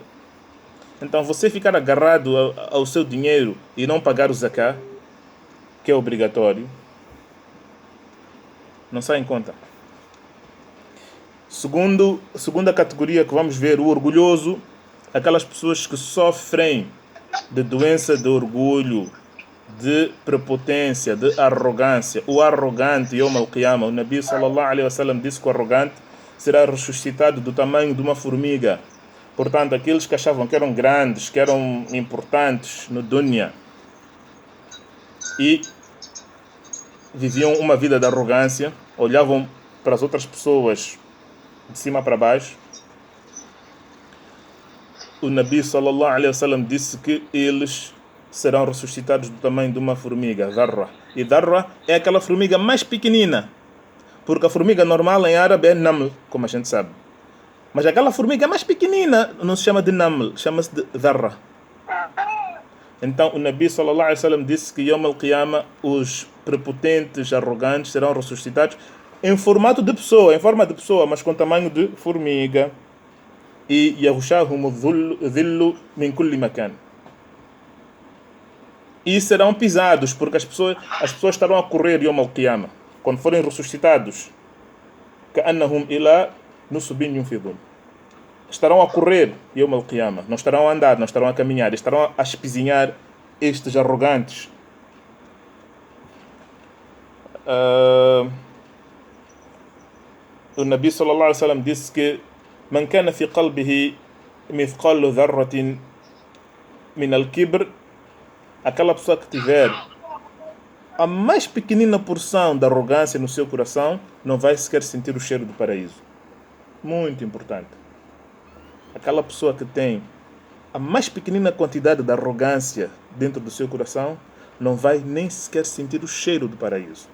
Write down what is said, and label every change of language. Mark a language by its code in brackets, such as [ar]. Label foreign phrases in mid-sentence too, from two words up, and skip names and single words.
[pt] Então você ficar agarrado ao seu dinheiro e não pagar o zakat, que é obrigatório, não sai em conta. Segunda categoria que vamos ver, o orgulhoso, aquelas pessoas que sofrem de doença de orgulho, de prepotência, de arrogância. O arrogante, [ar] يوم القيامة, [pt] o Nabi [ar] صلى الله عليه وسلم [pt] disse que o arrogante será ressuscitado do tamanho de uma formiga. Portanto, aqueles que achavam que eram grandes, que eram importantes no dunya e viviam uma vida de arrogância, olhavam para as outras pessoas de cima para baixo. O Nabi [ar] صلى الله عليه وسلم [pt] disse que eles serão ressuscitados do tamanho de uma formiga, dharra. E dharra é aquela formiga mais pequenina, porque a formiga normal em árabe é naml, como a gente sabe. Mas aquela formiga mais pequenina não se chama de naml, chama-se de dharra. Então o Nabi [ar] صلى الله عليه وسلم [pt] disse que [ar] يوم القيامة [pt] os prepotentes, arrogantes serão ressuscitados em formato de pessoa, em forma de pessoa, mas com tamanho de formiga. [ar] E يغشاهم ذل من كل مكان. [pt] E serão pisados, porque as pessoas estarão a correr [ar] يوم القيامة. [pt] Quando forem ressuscitados, [ar] كأنهم إلى نصب يوفضون. [pt] Estarão a correr [ar] يوم القيامة. [pt] Não estarão a andar, não estarão a caminhar, estarão a espizinhar estes arrogantes. [ar] O نبي صلى الله عليه وسلم [pt] disse que [ar] من كان في قلبه مثقال ذرة من الكبر, [pt] aquela pessoa que tiver a mais pequenina porção de arrogância no seu coração, não vai sequer sentir o cheiro do paraíso. Muito importante. Aquela pessoa que tem a mais pequenina quantidade de arrogância dentro do seu coração, não vai nem sequer sentir o cheiro do paraíso.